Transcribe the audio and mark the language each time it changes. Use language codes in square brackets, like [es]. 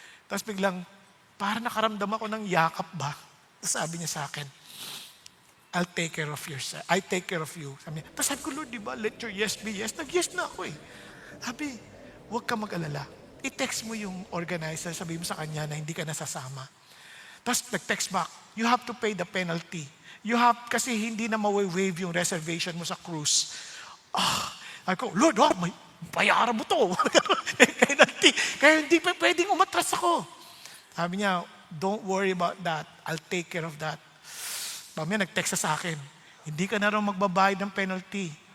[tl] Tapos biglang, parang nakaramdam ako ng yakap ba? Tapos sabi niya sa akin, [en] I'll take care of yourself. I take care of you. [tl] Tapos sabi ko, Lord, di ba, [en] let your yes be yes. [tl] Nag-yes na ako Sabi, huwag ka mag-alala. I-text mo yung organizer, sabi mo sa kanya na hindi ka nasasama. Tapos nag-text back, [en] you have to pay the penalty. [tl] Kasi hindi na ma-waive yung reservation mo sa cruise. Ako, Lord, may bayaran mo to. Penalty. Kaya hindi pa pwedeng umatras ako. Sabi niya, [en] don't worry about that. I'll take care of that. [tl] Mamaya nag-text sa akin, hindi ka na raw magbabayad ng penalty.